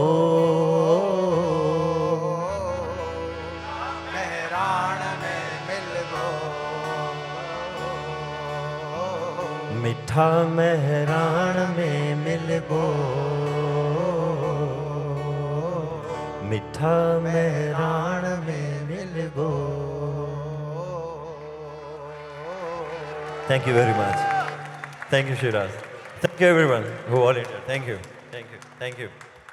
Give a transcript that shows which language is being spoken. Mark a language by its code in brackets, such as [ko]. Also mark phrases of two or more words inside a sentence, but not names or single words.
[sd] महराण में मिलबो, मिठा महराण में मिलबो। मिठा मेहरान राण में मिलबो [en] Thank you very much. Thank you, Shiraz. Thank you, everyone who volunteered. Thank you. Thank you. Thank you.